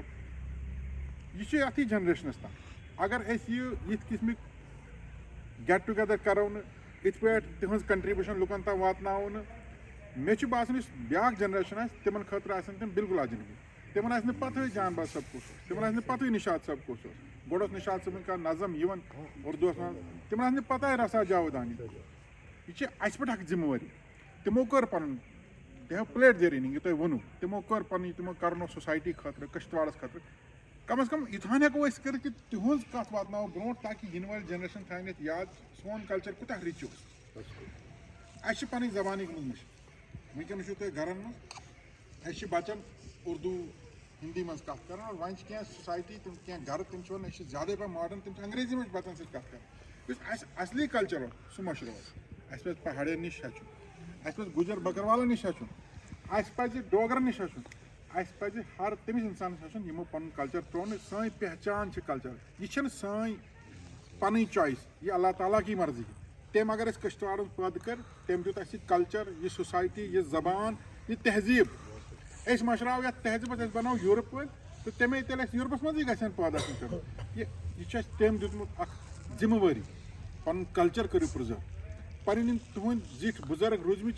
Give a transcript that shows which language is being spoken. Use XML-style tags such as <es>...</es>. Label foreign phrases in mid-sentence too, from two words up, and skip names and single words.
<ks>صٲب یہِ چھُ یتھٕے جنریشنس تام اگر أسۍ یِتھ قٕسمٕکۍ</ks> <en>get together</en> <ks>کرو نہٕ یِتھ پٲٹھۍ تِہنٛز کنٹربیوٗشن لُکن تام واتناوو نہٕ مےٚ چھُ باسان یُس بیاکھ جنریشن آسہِ تِمن خٲطرٕ آسن تِم بالکل اجنبی تِمن آسہِ نہٕ پتہٕے جان باز صٲب کُس اوس تِمن آسہِ نہٕ پتہٕے نِشاط صٲب کُس اوس گۄڈٕ اوس نِشاط صٲبٕنۍ کانٛہہ نظم یِوان اردوٗوس منٛز تِمن آسہِ نہٕ پتہٕے رسا جاویدانی یہِ چھِ اَسہِ پٮ۪ٹھ اکھ ذمہٕ وٲری تِمو کٔر پنُن دے ہیو</ks> <en>played their inning</en> <ks>یہِ تۄہہِ ووٚنوُ تِمو کٔر پنٕنۍ تِمو کرنو سوسایٹی خٲطرٕ کشتواڑس خٲطرٕ کم از کم یوٗتاہن ہٮ۪کو أسۍ کٔرِتھ کہِ تِہُنٛز کتھ واتناوو برونٛٹھ تاکہِ یِنہٕ وٲلۍ جنریشن تھاوَن یتھ یاد سون کلچر کوٗتاہ رِچ اوس اَسہِ چھِ پنٕنۍ زبانٕے گٔمٕژ مٔشِد وٕنکٮ۪ن وٕچھِو تُہۍ گرن منٛز اَسہِ چھِ بچن اردوٗ ہندی منٛز کتھ کران اور وۄنۍ چھِ کینٛہہ سوسایٹی تِم کینٛہہ گرٕ تِم چھِ ونان أسۍ چھِ زیادَے پہن ماڈٲرن تِم چھِ انگریزی منٛز بچن سۭتۍ کتھ کران یُس اَسہِ اصلی کلچر اوس سُہ مٔشرو اَسہِ پزِ پہاڑین نِش ہیٚچھُن اَسہِ پزِ گُجر بکروالن نِش ہیٚچھُن اَسہِ پزِ ڈوگرن نِش ہیٚچھُن اَسہِ پزِ ہر تٔمِس انسانس ہیٚچھُن یِمو پنُن کلچر ترٛوو نہٕ سٲنۍ پہچان چھِ کلچر یہِ چھنہٕ سٲنۍ پنٕنۍ چویس یہِ</ks> <ur>اللہ تعالیٰ کی مرضی</ur> <ks>تٔمۍ اگر اَسہِ کشتواڑن پٲدٕ کٔر تٔمۍ دیُت اَسہِ یہِ کلچر یہِ سوسایٹی یہِ زبان یہِ تہذیٖب أسۍ مشراو یتھ تہذیٖبس أسۍ بناو یوٗرپ وٲلۍ تہٕ تَمے تیٚلہِ اَسہِ یوٗرپس منٛزٕے گژھن پٲدٕ آسٕنۍ کٔرمٕژ یہِ چھُ اَسہِ تٔمۍ دیُتمُت اکھ ذمہٕ وٲری پنُن کلچر کٔرِو پرٛزٲرو پنٕنۍ یِم تُہنٛدۍ زِٹھۍ بُزرگ روٗدمٕتۍ</ks>